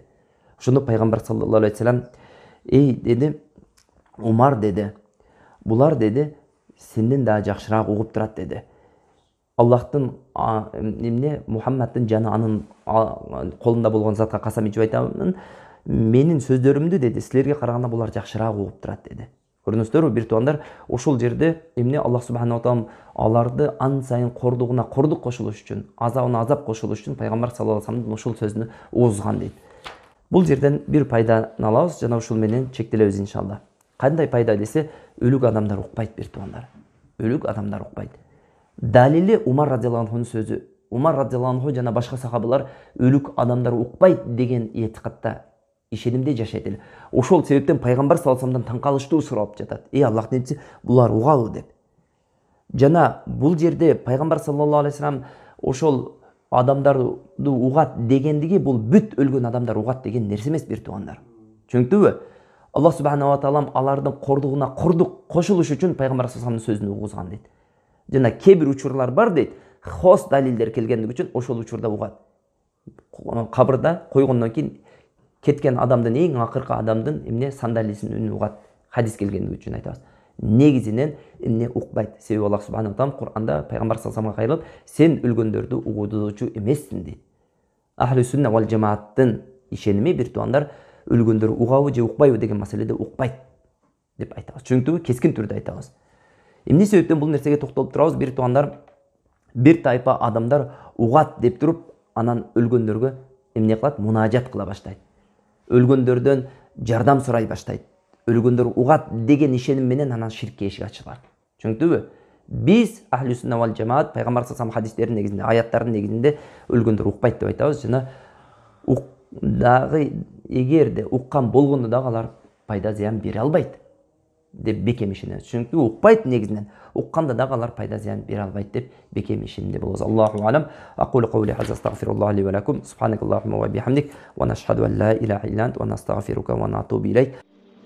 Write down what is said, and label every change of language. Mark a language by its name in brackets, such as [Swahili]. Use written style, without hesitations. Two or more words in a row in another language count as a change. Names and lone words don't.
[Kyrgyz] Ошондо пайгамбар [Arabic] صلى الله عليه وسلم: [Kyrgyz] эй деди, Умар деди, булар деди сенден да жакшыраак угуп турат деди. Аллахтын эмне Мухаммадтын жаны анын колунда болгон затка касам ичип айтамын, менин сөздөрүмдү деди силерге караганда булар жакшыраак угуп турат деди. Көрдүңүздөрбү, бир туугандар, ошол жерде эмне [Arabic] الله سبحانه وتعالى [Kyrgyz] аларды ан сайын кордугуна кордук кошулуш үчүн, азабына азап кошулуш үчүн пайгамбар [Arabic] صلى الله عليه وسلم [Kyrgyz] ошол сөзүнү угузган дейт. Бул жерден бир пайданы алабыз жана ушул менен чектелебиз иншалла. Кандай пайда десе, өлүк адамдар укпайт бир туугандар. Өлүк адамдар укпайт. Далили Умар [Arabic] رضي الله عنه [Kyrgyz] сөзү. Умар [Arabic] رضي الله عنه [Kyrgyz] жана башка сахабалар өлүк адамдар укпайт деген этикадта, ишенимде жашайт эле. Ошол себептен пайгамбар [Arabic] صلى الله عليه وسلم [Kyrgyz] таң калыштуу сурап жатат: эй Аллахтын элчиси, булар угабы деп. Жана бул жерде пайгамбар [Arabic] صلى الله عليه وسلم [Kyrgyz] ошол адамдарды угат дегендиги бул бүт өлгөн адамдар угат деген нерсе эмес бир туугандар. Түшүнүктүбү? [Arabic] الله سبحانه وتعالى [Kyrgyz] алардын кордугуна кордук кошулуш үчүн пайгамбар [Arabic] صلى الله عليه وسلم [Kyrgyz] сөзүн угузган дейт. Жана кээ бир учурлар бар дейт, хос далилдер келгендиги үчүн ошол учурда угат. Кабырда койгондон кийин кеткен адамдын эң акыркы адамдын эмне сандалисинин үнүн угат. Хадис келгендиги үчүн айтабыз. Негизинен эмне укпайт. Себеби [Arabic] الله سبحانه وتعالى [Kyrgyz] Кур'анда пайгамбар [Arabic] صلى الله عليه وسلم [Kyrgyz] кайрылып, сен өлгөндөрдү угутуучу эмессиң дейт. [Arabic] أهل السنة والجماعة [Kyrgyz] ишеними бир туугандар, өлгөндөр угабы же укпайбы деген маселеде укпайт деп айтабыз. Түшүнүктүбү? Кескин түрдө айтабыз. Эмне себептен бул нерсеге токтолуп турабыз? Бир туугандар, бир тайпа адамдар угат деп туруп, анан өлгөндөргө эмне кылат? Мунажат кыла баштайт. Өлгөндөрдөн жардам сурай баштайт. Өлгөндөр угат деген ишеним менен анан ширкке эшик ачылат. Түшүнүктүбү? Биз [Arabic] أهل السنة والجماعة [Kyrgyz] пайгамбар [Arabic] صلى الله عليه [Kyrgyz] хадистердин негизинде, аяттардын негизинде өлгөндөр укпайт деп айтабыз. Жана дагы эгерде уккан болгондо дагы алар пайда зыян бере албайт деп бекем ишенебиз. Чүнкү укпайт негизинен. Укканда дагы алар пайда зыян бере албайт деп бекем ишенимде болобуз. [Arabic] الله أعلم. أقول قولي هذا أستغفر الله لي ولكم. سبحانك اللهم وبحمدك ونشهد أن لا إله إلا أنت ونستغفرك ونتوب إليك.